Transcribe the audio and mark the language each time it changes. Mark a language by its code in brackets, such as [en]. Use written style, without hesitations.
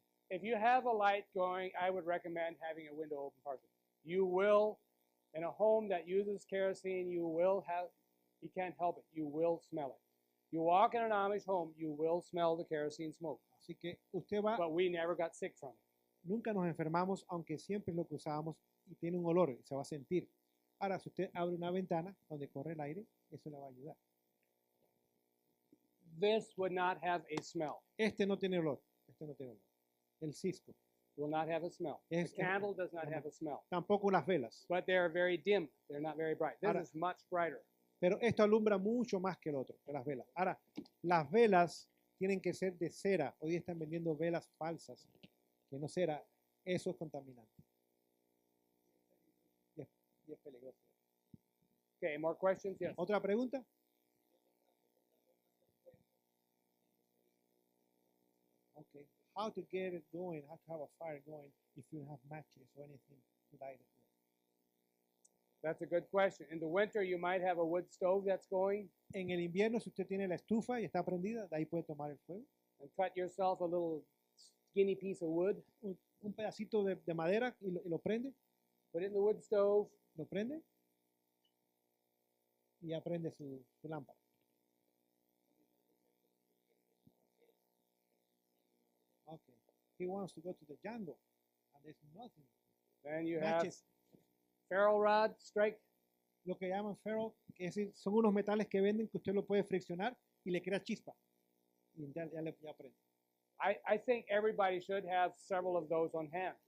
[en] If you have a light going, I would recommend having a window open partially. You will, in a home that uses kerosene, you can't help it, you will smell it. You walk in an Amish home, you will smell the kerosene smoke. [es] Así que usted va, [en] But we never got sick from it. [es] nunca nos enfermamos, aunque siempre es lo que usábamos y tiene un olor y se va a sentir. Ahora, si usted abre una ventana donde corre el aire, eso le va a ayudar. [en] This would not have a smell. [es] Este no tiene olor. Este no tiene olor. El cisco. [en] Will not have a smell. Yes, The candle does not have a smell. [es] Tampoco las velas. [en] But they are very dim. They're not very bright. This [es] Ahora- [en] is much brighter. [es] Pero esto alumbra mucho más que el otro, que las velas. Ahora, las velas tienen que ser de cera. Hoy están vendiendo velas falsas, que no cera. Eso es contaminante. Y es peligroso. [en] Okay, more questions? Yes. [es] ¿Otra pregunta? [en] Okay. How to get it going, how to have a fire going if you don't have matches or anything to light it with? That's a good question. In the winter, you might have a wood stove that's going, [es] En el invierno, si usted tiene la estufa y está prendida, de ahí puede tomar el fuego. [en] and cut yourself a little skinny piece of wood, [es] Un pedacito de madera y lo prende, [en] put it in the wood stove, [es] lo prende y ya prende su lámpara. [en] Okay. He wants to go to the jungle and there's nothing. then you have Matches. ferro rod, strike. [es] Lo que llaman ferro, que es decir, son unos metales que venden que usted lo puede friccionar y le crea chispa. Y ya prende. [en] I think everybody should have several of those on hand.